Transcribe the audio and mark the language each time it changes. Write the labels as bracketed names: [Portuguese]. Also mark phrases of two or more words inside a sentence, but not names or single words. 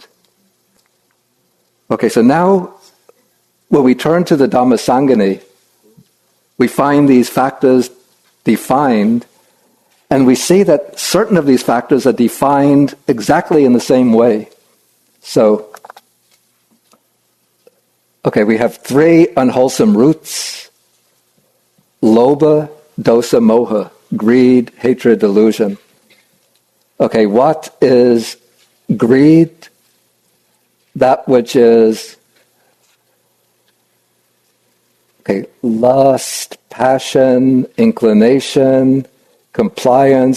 [English] Okay, so now when we turn to the Dhammasangani, we find these factors defined, and we see that certain of these factors are defined exactly in the same way. So, okay, we have 3 unwholesome roots: [Pali] lobha, dosa, moha, [English] greed, hatred, delusion. Okay, what is greed? That which is lust, passion, inclination, compliance,